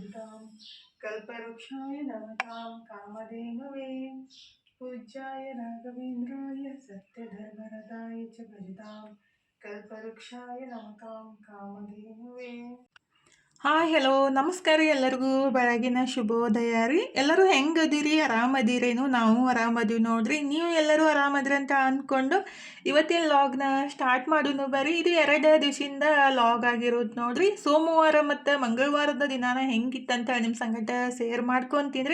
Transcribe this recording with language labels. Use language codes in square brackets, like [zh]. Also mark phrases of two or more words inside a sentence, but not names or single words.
[sa] नमतां कल्पवृक्षाय नमतां कामधेनवे पूज्याय राघवेन्द्राय सत्यधर्मरताय च भजतां कल्पवृक्षाय नमतां कामधेनवे. [en] hi hello [kn] ನಮಸ್ಕಾರ ರೀ ಎಲ್ಲರಿಗೂ ಬೆಳಗಿನ ಶುಭೋದಯ ರೀ. ಎಲ್ಲರೂ ಹೆಂಗದಿರಿ? ಆರಾಮದಿರೇನು? ನಾವು ಆರಾಮದೀವಿ ನೋಡ್ರಿ. ನೀವು ಎಲ್ಲರೂ ಆರಾಮದ್ರಿ ಅಂತ ಅಂದ್ಕೊಂಡು ಇವತ್ತಿನ ಲಾಗ್ನ ಸ್ಟಾರ್ಟ್ ಮಾಡೋನು ಬರ್ರಿ. ಇದು 2 ದಿವಸದಿಂದ ಲಾಗ್ ಆಗಿರೋದು ನೋಡ್ರಿ. ಸೋಮವಾರ ಮತ್ತು ಮಂಗಳವಾರದ ದಿನಾನ ಹೆಂಗಿತ್ತಂತ ನಿಮ್ಮ ಸಂಗಟ ಶೇರ್ ಮಾಡ್ಕೊತೀನಿ.